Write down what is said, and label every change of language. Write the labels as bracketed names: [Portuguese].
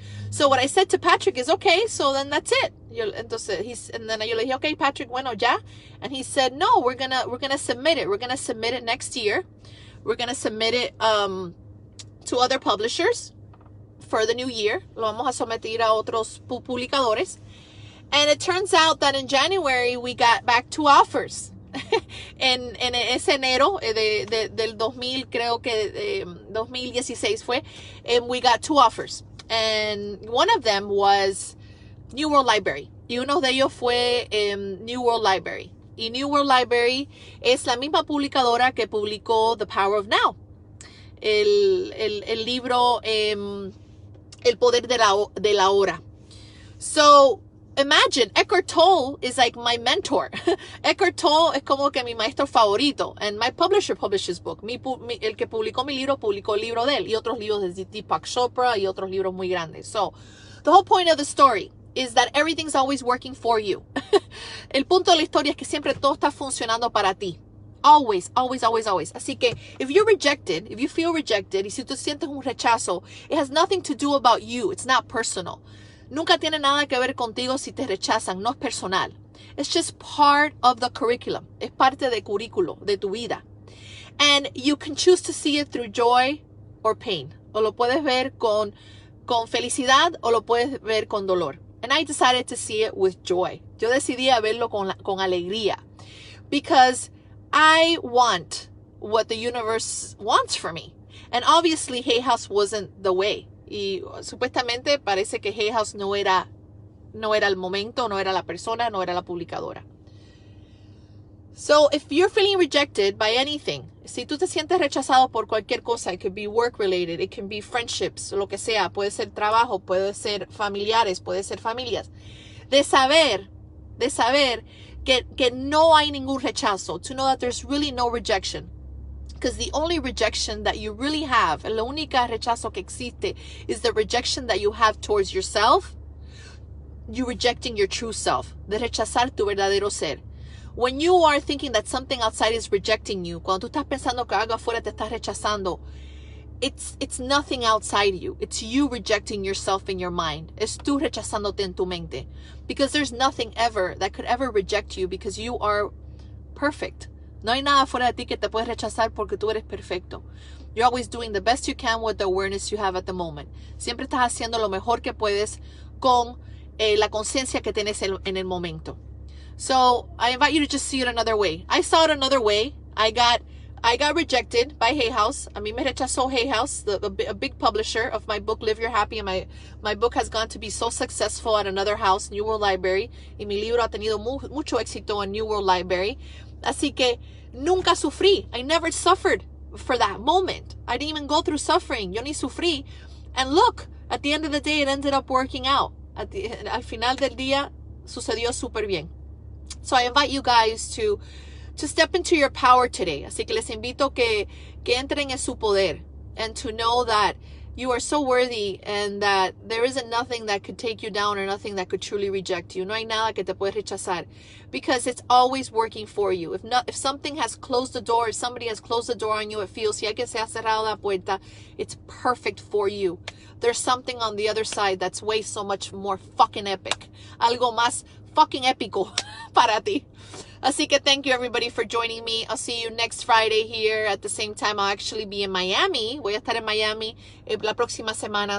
[English] So what I said to Patrick is, okay, so then that's it. And then [Spanish] yo le dije, okay, Patrick, bueno, ya. [English] And he said, no, we're gonna submit it. We're gonna submit it next year. We're gonna submit it to other publishers for the new year. [Spanish] Lo vamos a someter a otros publicadores. [English] And it turns out that in January we got back 2 offers. [Spanish] en ese enero del 2000, creo que 2016 fue, [English] and we got 2 offers. And one of them was New World Library. [Spanish] Y uno de ellos fue New World Library. Y New World Library es la misma publicadora que publicó The Power of Now. El libro El Poder de la Hora. [English] So, imagine, Eckhart Tolle is like my mentor. [Spanish] Eckhart Tolle es como que mi maestro favorito. [English] And my publisher published his book. [Spanish] El que publicó mi libro, publicó el libro de él. Y otros libros de Deepak Chopra y otros libros muy grandes. [English] So, the whole point of the story is that everything's always working for you. [Spanish] El punto de la historia es que siempre todo está funcionando para ti. [English] Always, always, always, always. [Spanish] Así que, [English] if you're rejected, if you feel rejected, [Spanish] y si tú sientes un rechazo, [English] it has nothing to do about you. It's not personal. [Spanish] Nunca tiene nada que ver contigo si te rechazan. No es personal. [English] It's just part of the curriculum. [Spanish] Es parte del currículo, de tu vida. [English] And you can choose to see it through joy or pain. [Spanish] O lo puedes ver con felicidad o lo puedes ver con dolor. [English] And I decided to see it with joy. [Spanish] Yo decidí a verlo con alegría. [English] Because I want what the universe wants for me. And obviously Hay House wasn't the way. [Spanish] Y supuestamente parece que Hay House no era el momento, no era la persona, no era la publicadora. [English] So if you're feeling rejected by anything, [Spanish] si tú te sientes rechazado por cualquier cosa, [English] it could be work related, it can be friendships, [Spanish] lo que sea, puede ser trabajo, puede ser familiares, puede ser familias, de saber que no hay ningún rechazo, [English] to know that there's really no rejection. Because the only rejection that you really have, [Spanish] la única rechazo que existe, [English] is the rejection that you have towards yourself. You rejecting your true self, [Spanish] de rechazar tu verdadero ser. [English] When you are thinking that something outside is rejecting you, [Spanish] cuando tú estás pensando que algo afuera te está rechazando, [English] it's nothing outside you. It's you rejecting yourself in your mind. [Spanish] Es tú rechazándote en tu mente. [English] Because there's nothing ever that could ever reject you because you are perfect. [Spanish] No hay nada fuera de ti que te puedes rechazar porque tú eres perfecto. [English] You're always doing the best you can with the awareness you have at the moment. [Spanish] Siempre estás haciendo lo mejor que puedes con la conciencia que tienes en el momento. [English] So I invite you to just see it another way. I saw it another way. I got rejected by Hay House. [Spanish] A mí me rechazó Hay House, [English] a big publisher of my book, Live Your Happy. And my book has gone to be so successful at another house, New World Library. [Spanish] Y mi libro ha tenido mucho éxito en New World Library. Así que nunca sufrí. [English] I never suffered for that moment. I didn't even go through suffering. [Spanish] Yo ni sufrí. [English] And look, at the end of the day, it ended up working out. [Spanish] Al final del día, sucedió súper bien. [English] So I invite you guys to step into your power today. [Spanish] Así que les invito que entren en su poder. [English] And to know that you are so worthy and that there isn't nothing that could take you down or nothing that could truly reject you. [Spanish] No hay nada que te puede rechazar. [English] Because it's always working for you. If something has closed the door, if somebody has closed the door on you, it feels, [Spanish] si alguien se ha cerrado la puerta, [English] it's perfect for you. There's something on the other side that's way so much more fucking epic. [Spanish] Algo más fucking épico para ti. Así que [English] thank you everybody for joining me. I'll see you next Friday here at the same time. I'll actually be in Miami. [Spanish] Voy a estar en Miami la próxima semana.